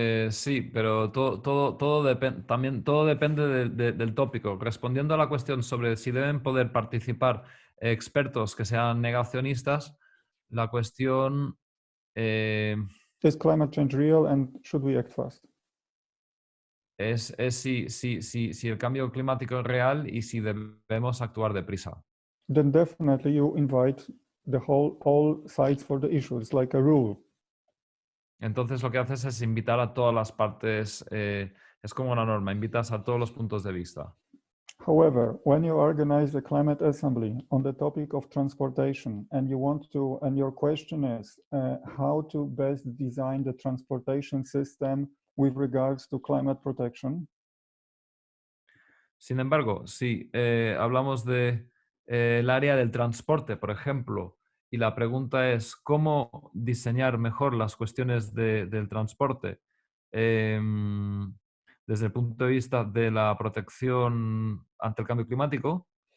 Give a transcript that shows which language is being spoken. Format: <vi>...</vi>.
<es>Sí, pero todo depende del tópico. Respondiendo a la cuestión sobre si deben poder participar expertos que sean negacionistas, la cuestión</es> <en>Is climate change real and should we act fast?</en> <es>es si el cambio climático es real y si debemos actuar deprisa.</es> <en>Then definitely you invite all sides for the issue. It's like a rule.</en> <es>Entonces lo que haces es invitar a todas las partes, es como una norma, invitas a todos los puntos de vista.</es> <en>However, when you organize a climate assembly on the topic of transportation and you want to, and your question is how to best design the transportation system with regards to climate protection.</en> <es>Sin embargo, si hablamos de el área del transporte, por ejemplo, y la pregunta es cómo diseñar mejor las cuestiones del transporte desde el punto de vista de la protección ante el cambio climático,</es>